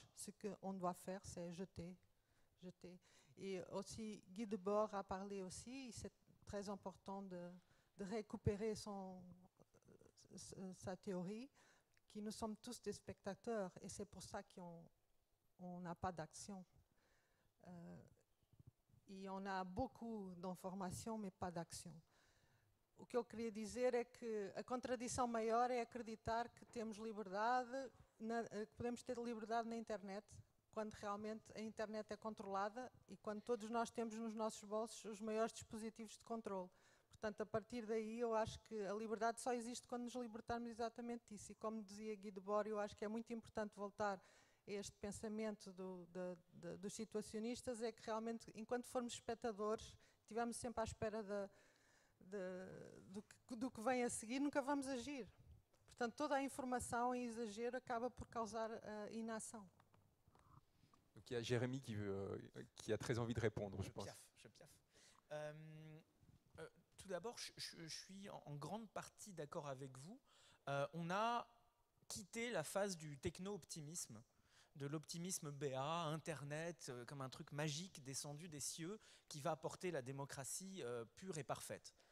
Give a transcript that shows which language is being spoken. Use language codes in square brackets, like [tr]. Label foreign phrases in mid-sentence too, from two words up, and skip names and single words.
[fr] Ce qu'on doit faire, c'est jeter. Et aussi, Guy Debord a parlé aussi, c'est très important de récupérer sa théorie, que nous sommes tous des spectateurs, et c'est pour ça qu'on n'a pas d'action. E on a beaucoup d'informations, mais pas d'action. [pt] O que eu queria dizer é que a contradição maior é acreditar que temos liberdade, que podemos ter liberdade na internet, quando realmente a internet é controlada e quando todos nós temos nos nossos bolsos os maiores dispositivos de controle. Portanto, a partir daí eu acho que a liberdade só existe quando nos libertarmos exatamente disso. E como dizia Guy Debord, eu acho que é muito importante voltar a este pensamento dos situacionistas, é que realmente, enquanto formos espectadores, estivermos sempre à espera do que vem a seguir, nunca vamos agir. Portanto, toda a informação em exagero acaba por causar inação. [fr] Donc il y a Jérémie qui a très envie de répondre, je pense. Je piaffe. Tout d'abord, je suis en grande partie d'accord avec vous. On a quitté la phase du techno-optimisme, de l'optimisme BA, Internet, comme un truc magique descendu des cieux qui va apporter la démocratie pure et parfaite.